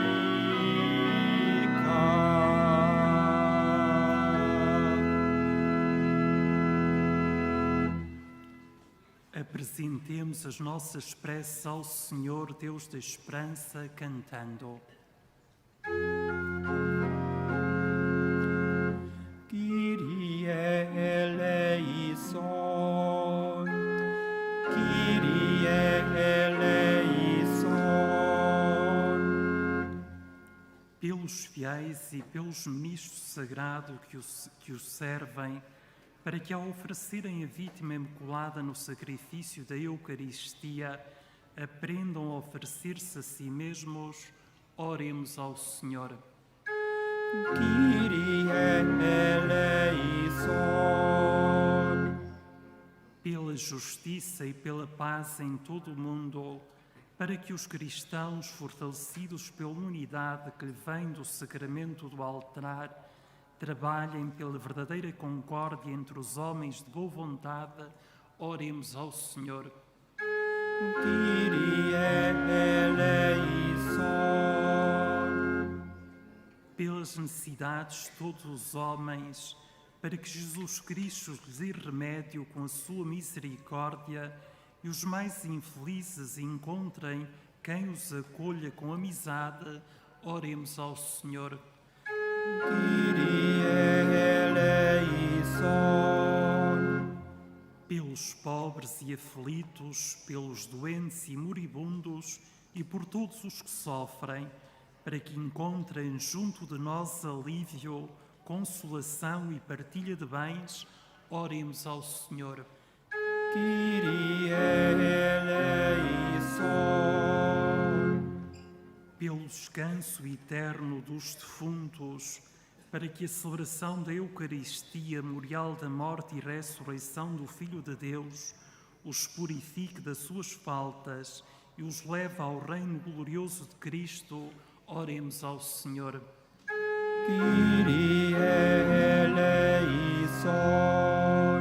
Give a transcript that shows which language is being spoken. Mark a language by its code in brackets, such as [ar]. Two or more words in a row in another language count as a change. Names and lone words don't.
[pt] Apresentemos as nossas preces ao Senhor Deus da esperança, cantando. [el] Kyrie eleison, Kyrie eleison. [pt] Pelos fiéis e pelos ministros sagrados que os servem, para que ao oferecerem a vítima imaculada no sacrifício da Eucaristia, aprendam a oferecer-se a si mesmos, oremos ao Senhor. [el] Kyrie eleison. [pt] Pela justiça e pela paz em todo o mundo, para que os cristãos, fortalecidos pela unidade que lhe vem do sacramento do altar, trabalhem pela verdadeira concórdia entre os homens de boa vontade, oremos ao Senhor. [el] Kyrie eleison. [pt] Pelas necessidades de todos os homens, para que Jesus Cristo lhes dê remédio com a sua misericórdia e os mais infelizes encontrem quem os acolha com amizade, oremos ao Senhor. [el] Kyrie eleison. [pt] Pelos pobres e aflitos, pelos doentes e moribundos e por todos os que sofrem, para que encontrem junto de nós alívio, consolação e partilha de bens, oremos ao Senhor. [el] Kyrie eleison. [pt] Pelo descanso eterno dos defuntos, para que a celebração da Eucaristia, memorial da morte e ressurreição do Filho de Deus, os purifique das suas faltas e os leve ao reino glorioso de Cristo, oremos ao Senhor. [el] Kyrie eleison.